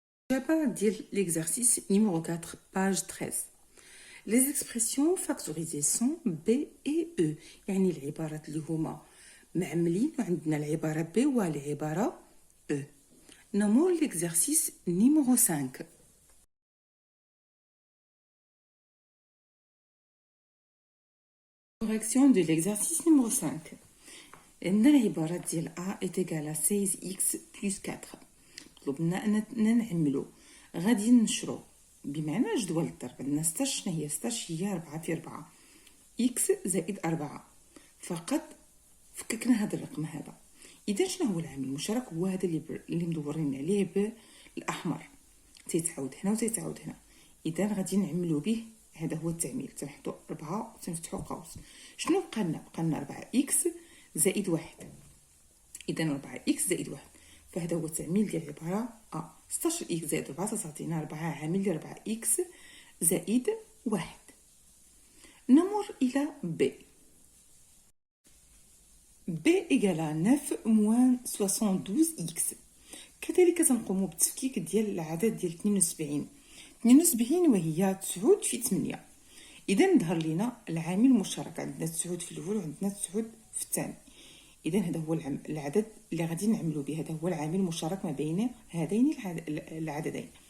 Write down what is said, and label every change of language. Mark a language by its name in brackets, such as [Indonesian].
[Arabic] الإجابة ديال [French] l'exercice numéro 4 page 13. Les expressions factorisées sont B et E. [Arabic] يعني العبارات اللي هما معملين وعندنا العبارة B والعبارة E. نمر [French] l'exercice numéro 5. Correction de l'exercice numéro 5. [Arabic] عندنا العبارة ديال [French] A est égal à 16x plus 4. [Arabic] طلبنا أننا نعملو. غادي نشرو بمعنى جدول الضرب. عندنا 16 شنو هي 16 هي 4 في 4 إكس زائد 4. فقط فككنا هذا الرقم هذا. إذا شنو هو العامل المشترك؟ هو هذا اللي مدورين عليه بالأحمر تيتعاود هنا وتيتعاود هنا. إذا غادي نعملو به. هذا هو التعميل. تنحطو 4 وتنفتحو قوس. شنو بقى لنا 4 إكس زائد 1. إذا 4 إكس زائد 1. فهذا هو التعميل ديال العبارة 16 إكس زائد 4 تعطينا 4 عامل ل 4 إكس زائد 1. نمر إلى B. [French] B égale 9 moins 72 إكس. [Arabic] كذلك تنقوم بالتفكيك ديال العدد ديال 72. 72 وهي 9 في 8. إذا ظهر لنا العامل المشترك. عندنا 9 في الأول وعندنا 9 في الثاني. إذا هذا هو العدد اللي غادي نعملو به. هذا هو العامل المشترك ما بين هذين العددين.